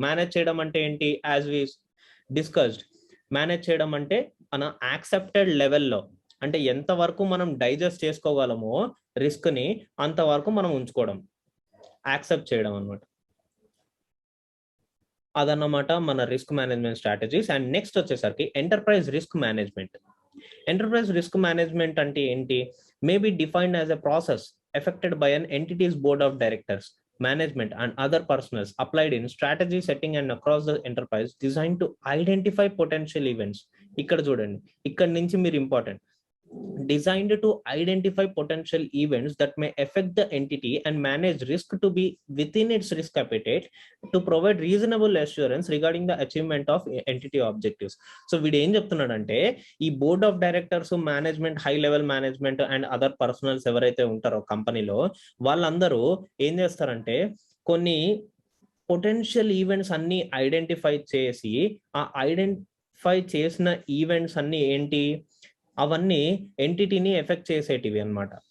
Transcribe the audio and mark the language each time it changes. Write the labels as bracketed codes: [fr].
[te] Manage చేయడం అంటే ఏంటి, యాజ్ వి డిస్కస్డ్, మేనేజ్ చేయడం అంటే మన యాక్సెప్టెడ్ లెవెల్లో, అంటే ఎంతవరకు మనం డైజెస్ట్ చేసుకోగలమో రిస్క్ ని అంతవరకు మనం ఉంచుకోవడం, యాక్సెప్ట్ చేయడం అనమాట. అదన్నమాట మన risk management strategies. And next వచ్చేసరికి enterprise risk management. [en] enterprise risk management [te] అంటే ఏంటి, [en] May be defined as a process affected by an entity's board of directors, management and other personals, applied in strategy setting and across the enterprise, designed to identify potential events. [te] ఇక్కడ చూడండి, ఇక్కడ నుంచి మీరు important, [en] designed to identify potential events that may affect the entity and manage risk to be within its risk appetite to provide reasonable assurance regarding the achievement of entity objectives. [te] So వీడు ఏం చెప్తున్నాడంటే, ఈ board of directors, management, high level management and other personals ఎవరైతే ఉంటారో కంపెనీలో, వాళ్ళందరూ ఏం చేస్తారంటే కొన్ని పొటెన్షియల్ ఈవెంట్స్ అన్ని ఐడెంటిఫై చేసి, ఆ ఐడెంటిఫై చేసిన ఈవెంట్స్ అన్ని ఏంటి, అవన్నీ ఎంటిటీని ఎఫెక్ట్ చేసేటివి అనమాట.